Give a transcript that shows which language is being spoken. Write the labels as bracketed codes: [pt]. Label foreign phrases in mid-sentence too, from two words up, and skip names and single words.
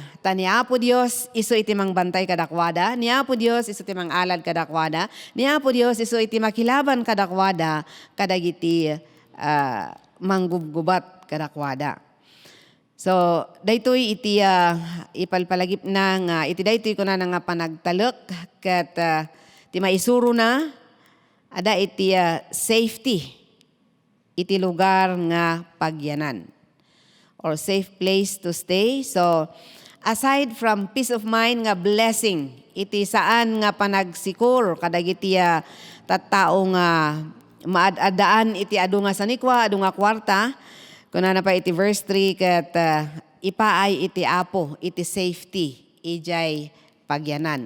[ilo] Ta ni Apo Dios iso iti mangbantay kadakwada, ni Apo Dios iso iti mangalad kadakwada, ni Apo Dios iso iti makilaban kadakwada kadagiti manggubgubat kadakwada. So daytoy iti ipalpalagip na nga iti daytoy ko na nga panagtalok ket ti maisuro na ada iti safety iti lugar nga pagyanan or [en] safe place to stay. [ilo] So, [en] aside from peace of mind [ilo] nga blessing, iti saan nga panagsikur, kadagiti tattao nga maadadaan iti adu nga sanikwa, adu nga kwarta, kuna na pa iti verse 3, ket ipaay iti Apo, iti safety, ijay pagyanan.